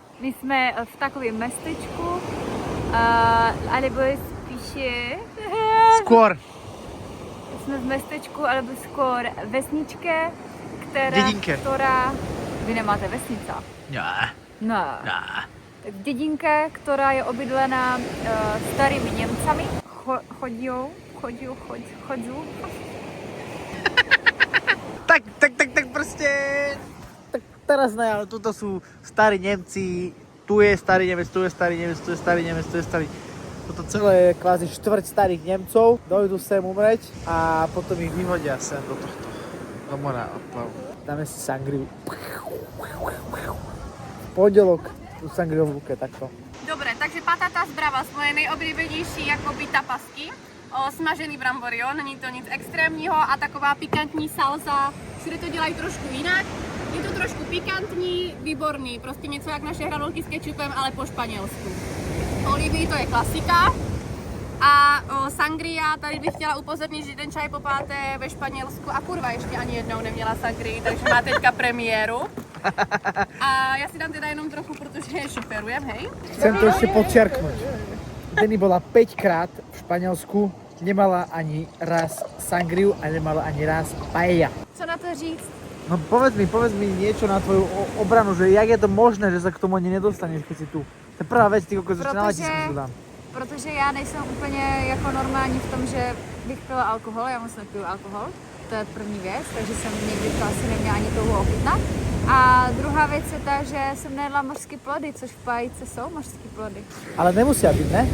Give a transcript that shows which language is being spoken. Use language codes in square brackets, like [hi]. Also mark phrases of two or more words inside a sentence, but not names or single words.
[cs] My jsme v takovém městečku, alebo spíše... [sk] Skôr. [cs] Jsme v městečku, [sk] alebo skôr [cs] vesničke, [sk] Dědinke. [cs] která... Vy nemáte vesnice? Ne. No. Tak dědinka, která je obydlená starými Němcami. Chodí. [sk] Tak proste. Tak teraz ne, ale tuto sú starí Nemci. Tu je starý Nemec, tu je starý Nemec, tu je starý Nemec, tu je starý... Toto celé je kvázi štvrť starých Nemcov. Dojdu sem umreť a potom ich vyhodia sem do tohto. Do mora odplavu. Dáme si sangriu. Pondelok. Tu sangriu v ruke, takto. [cs] Dobré, takže patata z Bravas, moje nejoblíbenější jakoby tapasky. Smažený brambory, jo, není to nic extrémního a taková pikantní salsa. Všude to dělají trošku jinak. Je to trošku pikantní, výborný, prostě něco jak naše hranolky s kečupem, ale po španělsku. Olivy, to je klasika. A sangria, tady bych chtěla upozornit, že ten čaj popáte ve Španělsku a kurva ještě ani jednou neměla sangrii, takže má teďka premiéru. A já si dám teda jenom trochu, protože šoferujem, [sk] hej. Chcem to ešte podčiarknúť. Denny bola 5 krát v Španielsku, nemala ani raz sangriu a nemala ani raz paella. [cs] Co na to říct? [sk] No povedz mi niečo na tvoju obranu, že jak je to možné, že sa k tomu ani nedostaneš, keď si tu. To je prvá vec, ty kokos, ešte na letisku dám. [cs] Protože já nejsem úplně jako normální v tom, že bych pila alkohol, já moc nepiju alkohol. To je první věc, takže jsem nikdy to asi neměla ani touhu ochutnat. A druhá věc je ta, že jsem nejedla mořské plody, což v pájice jsou mořské plody. [sk] Ale nemusia byť, ne?